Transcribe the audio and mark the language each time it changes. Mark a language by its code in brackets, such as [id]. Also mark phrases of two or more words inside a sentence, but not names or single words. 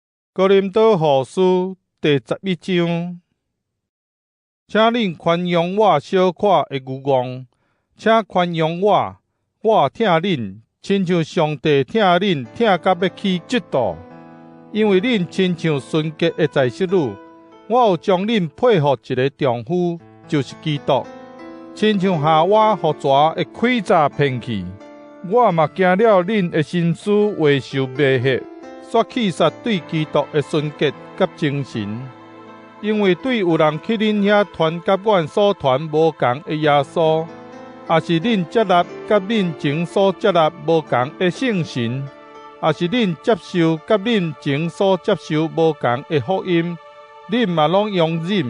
[nan] 哥林多后书第11章，请恁宽容我小可的愚妄，请宽容我，我疼恁，亲像上帝疼恁，疼到要起嫉妒。因为恁亲像纯洁的在室女，我有将恁配合一个丈夫，就是基督。亲像夏娃互蛇的诡诈骗去，我嘛惊了恁的心思未受迷惑。煞去杀对基督的纯洁甲精神，因为对有人去恁遐传甲阮所传无共的耶稣，也是恁接纳甲恁前所接纳无共的圣神，也是恁接受甲恁前所接受无共的福音，恁嘛拢容忍。